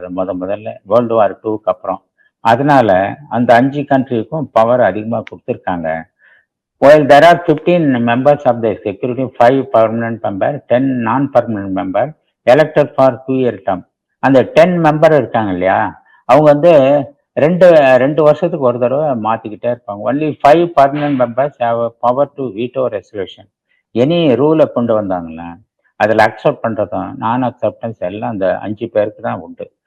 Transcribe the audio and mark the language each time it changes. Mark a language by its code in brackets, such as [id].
[ta] அது முதல்ல world war IIக்கு அப்புறம். அதனால அந்த 5 கண்ட்ரிக்கும் பவர் அதிகமாக கொடுத்துருக்காங்க. [en] While there are 15 members of the security, 5 permanent members, 10 non-permanent members elected for 2-year term. [ta] அந்த 10 மெம்பர் இருக்காங்க இல்லையா, அவங்க வந்து ரெண்டு வருஷத்துக்கு ஒரு தடவை மாத்திக்கிட்டே இருப்பாங்க. [en] Only 5 permanent members have power to veto resolution. [ta] Any ரூலை கொண்டு வந்தாங்களா அதில் அக்செப்ட் பண்றதும் நான் அக்செப்டன்ஸ் எல்லாம் அந்த 5 பேருக்கு தான் உண்டு.